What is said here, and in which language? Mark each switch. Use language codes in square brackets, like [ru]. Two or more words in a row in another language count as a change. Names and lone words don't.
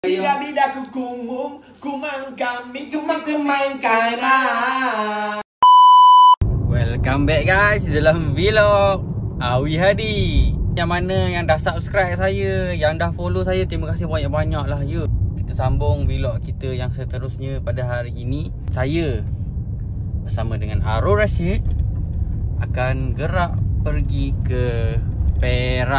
[en] Bida-bida ku kumum, kumang kambing, kumang kaimah. Welcome back guys [ms] dalam vlog Awi Hadi. Yang mana yang dah subscribe saya, yang dah follow saya, terima kasih banyak-banyak lah ya. Kita sambung vlog kita yang seterusnya pada hari ini. Saya bersama dengan Arul Rashid akan gerak pergi ke Perak.